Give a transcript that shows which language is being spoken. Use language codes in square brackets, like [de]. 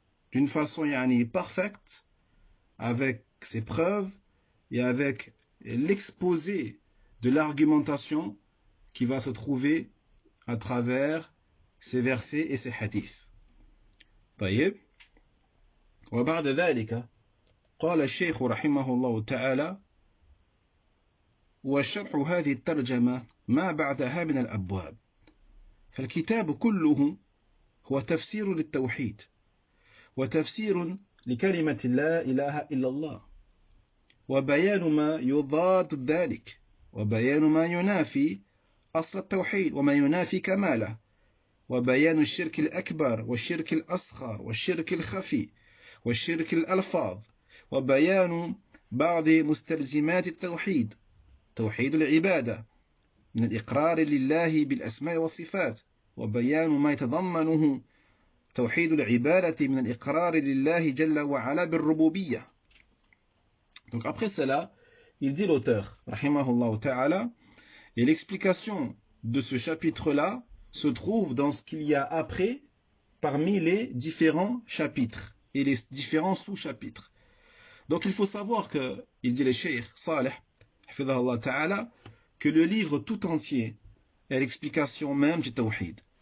[fr] d'une façon parfaite, avec ses preuves et avec l'exposé de l'argumentation qui va se trouver à travers ces versets et ces hadiths. [ar] طيب. وبعد ذلك قال الشيخ رحمه الله تعالى وشرح هذه الترجمة ما بعدها من الأبواب فالكتاب كله هو تفسير للتوحيد وتفسير لكلمة لا إله إلا الله وبيان ما يضاد ذلك وبيان ما ينافي أصل التوحيد وما ينافي كماله وبيان الشرك الأكبر والشرك الأصغر والشرك الخفي والشرك الألفاظ وبيان بعض مستلزمات التوحيد توحيد العبادة من الإقرار لله بالأسماء والصفات وبيان ما يتضمنه توحيد العبادة من الإقرار لله جل وعلا بالربوبية. [fr] Donc après cela, il dit l'auteur, rahimahullah ta'ala, et l'explication de ce chapitre-là se trouve dans ce qu'il y a après parmi les différents chapitres et les différents sous-chapitres. Donc il faut savoir que, il dit le cheikh Salih, hafidhahullah ta'ala, que le livre tout entier est l'explication même du tawhid.